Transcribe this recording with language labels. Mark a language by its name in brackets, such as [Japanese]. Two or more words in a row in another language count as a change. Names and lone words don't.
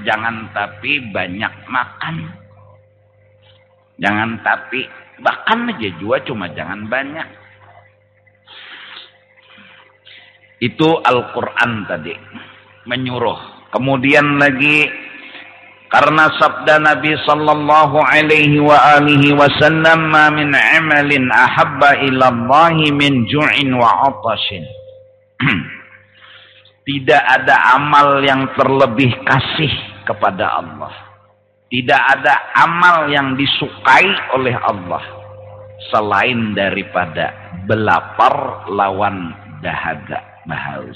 [Indonesian] Jangan tapi banyak makan. Jangan tapi bahkan aja juga cuma jangan banyak. Itu Al-Quran tadi menyuruh. Kemudian lagi karena sabda Nabi [Arabic] صلى الله عليه وعلى آله وسلم, ما من عمل أحب إلى الله من جوع وعطش. [Indonesian] Tidak ada amal yang terlebih kasih kepada Allah. Tidak ada amal yang disukai oleh Allah selain daripada belapar lawan dahaga, haus.